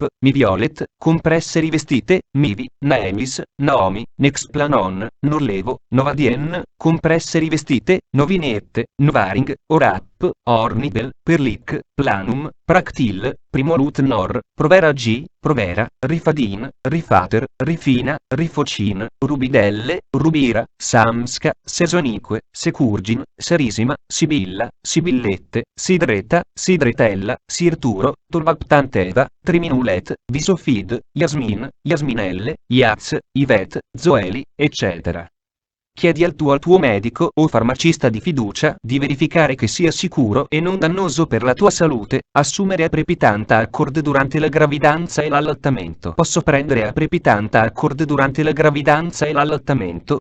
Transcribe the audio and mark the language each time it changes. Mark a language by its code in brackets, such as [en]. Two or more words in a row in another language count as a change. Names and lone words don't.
[it] Miviolet, Compresse rivestite, Mivi, Naemis, Naomi, Nexplanon, Norlevo, Novadien, Compresse rivestite, Novinette, Novaring, Orap, Ornibel, Perlic, Planum, Practil, Primolut Nor, Provera G, Provera, Rifadin, Rifater, Rifina, Rifocin, Rubidelle, Rubira, Samsca, Sesonique, Securgin, Serisima, Sibilla, Sibillette, Sidretta, Sidretella, Sirturo, Tolvaptanteva, Triminulet, Visofid, Yasmin, Yasminelle, Iaz, Ivet, Zoeli, eccetera. Chiedi al tuo medico o farmacista di fiducia di verificare che sia sicuro e non dannoso per la tua salute assumere Aprepitant Accord durante la gravidanza e l'allattamento. Posso prendere Aprepitant Accord durante la gravidanza e l'allattamento?